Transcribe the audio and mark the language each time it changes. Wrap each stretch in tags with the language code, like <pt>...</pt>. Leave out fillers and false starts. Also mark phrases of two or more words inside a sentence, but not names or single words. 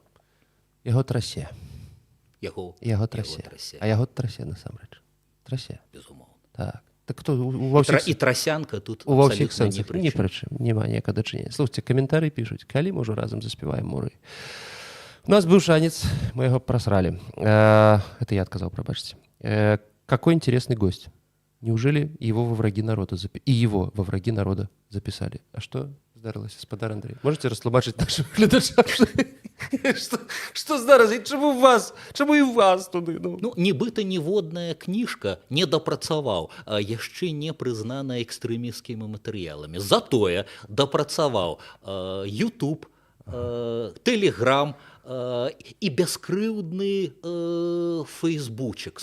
<be>Яго трасе. Яго трасе. А яго трасе, насамрэч. Трасе. Безумоўна. Так. Так кто ва ўсіх... І трасянка тут ва ўсіх абсалютна сэнсах. Ні пры чым. Няма ніякага дачынення. Слухайце, каментары пішуць. Калі мы ўжо разам заспяваем муры?</be> <ru>У нас был шанец, мы его просрали. Это я отказал, пробачьте. Какой интересный гость. Неужели его во враги народа записали? А что</ru> <be>здарылася, спадар</be> <ru>Андрей? Можете растлумачыць нашим гледачам?</ru> <be>Что здарылася? Чаму вас? Чаму і вас туды? Ну, нібыта ніводная кніжка не дапрацаваў, а яшчэ не прызнана экстрэмісцкімі матэрыяламі. Затое дапрацаваў YouTube, Telegram, і бяскрыўдны фейсбучык.</be>